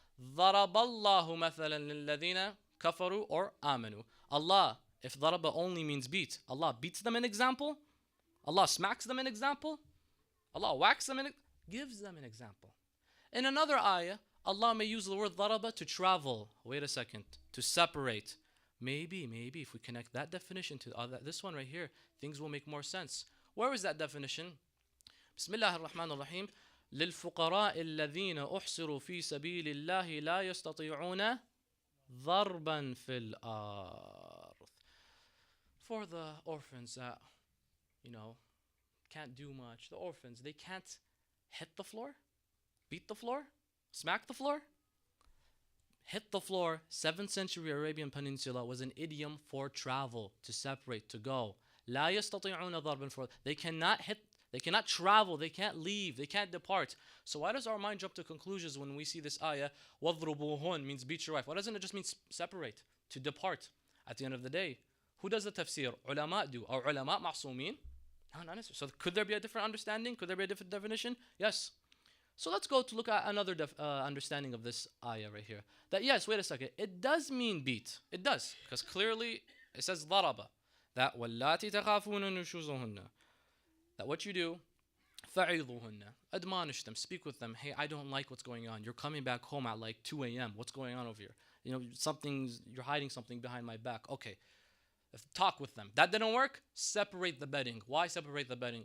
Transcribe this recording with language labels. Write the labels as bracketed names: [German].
[Arabic] ضرب الله مثلا للذين كفروا or آمنوا. [English] Allah, if ضرب only means beat, Allah beats them an example. Allah smacks them an example. Allah whacks them gives them an example. In another ayah, Allah may use the word ضرب to travel. Wait a second. To separate. Maybe if we connect that definition to this one right here, things will make more sense. Where is that definition? [Arabic] Bismillah ar-Rahman ar-Rahim. للفقراء الذين أحصروا في سبيل الله لا يستطيعون ضربا في الأرض. [English] For the orphans that, can't do much. The orphans, they can't hit the floor, beat the floor, smack the floor. Hit the floor, 7th century Arabian Peninsula was an idiom for travel, to separate, to go. [Arabic] لا يستطيعون ضربا في الأرض. [English] They cannot hit. They cannot travel, they can't leave, they can't depart. So why does our mind jump to conclusions when we see this ayah, وَضْرُبُوهُنْ means beat your wife? Why doesn't it just mean separate, to depart? At the end of the day, who does the tafsir? Ulama do. Are ulama ma'sumin? No, not necessarily. So could there be a different understanding? Could there be a different definition? Yes. So let's go to look at another understanding of this ayah right here. That yes, wait a second, it does mean beat. It does. Because clearly it says ضَرَبَ. [Arabic] That وَاللَّاتِ تَخَافُونَ نُشُوزُهُنَّ. [English] That what you do, فَعِظُهُنَّ. Admonish them, speak with them. Hey, I don't like what's going on. You're coming back home at like 2 a.m. What's going on over here? You're hiding something behind my back. Okay, talk with them. That didn't work? Separate the bedding. Why separate the bedding?